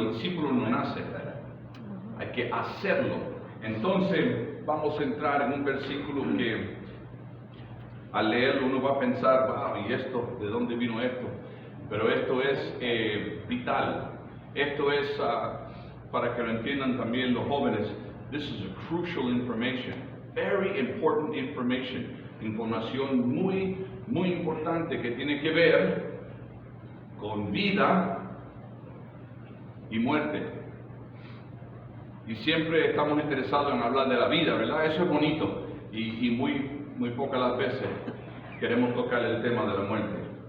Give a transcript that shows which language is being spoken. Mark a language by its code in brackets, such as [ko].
[es] El discípulo no nace, ¿verdad? Hay que hacerlo. Entonces vamos a entrar en un versículo que al leerlo uno va a pensar, wow, ¿y esto? ¿De dónde vino esto? Pero esto es vital. Esto es para que lo entiendan también los jóvenes. [en] This is a crucial information, very important information. [es] Información muy, muy importante que tiene que ver con vida y muerte. Y siempre estamos interesados en hablar de la vida, ¿verdad? Eso es bonito. Y muy pocas las veces queremos tocar el tema de la muerte.